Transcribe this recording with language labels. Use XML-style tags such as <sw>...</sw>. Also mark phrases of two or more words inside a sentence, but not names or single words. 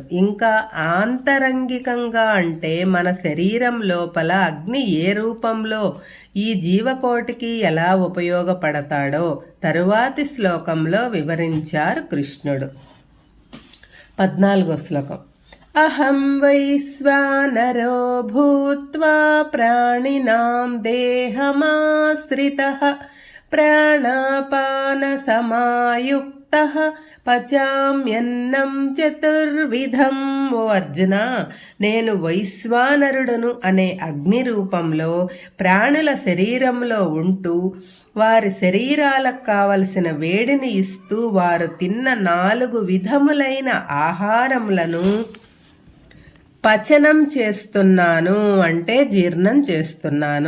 <te>ఇంకా ఆంతరంగికంగా అంటే మన శరీరం లోపల అగ్ని ఏ రూపంలో ఈ జీవకోటికి ఎలా ఉపయోగపడతాడో తరువాతి శ్లోకంలో వివరించారు కృష్ణుడు. 14వ శ్లోకం.</te> <sa>అహం వైశ్వానరో భూత్వా ప్రాణినాం దేహమాశ్రితః ప్రాణాపాన సమాయుక్తః పచామ్యన్నం చతుర్విధం.</sa> <te>ఓ అర్జున, నేను వైశ్వానరుడను అనే అగ్ని రూపంలో ప్రాణుల శరీరంలో ఉంటూ వారి శరీరాలకు కావలసిన వేడిని ఇస్తూ వారు తిన్న 4 విధములైన ఆహారములను పచనం చేస్తున్నాను అంటే జీర్ణం చేస్తున్నాను.</te>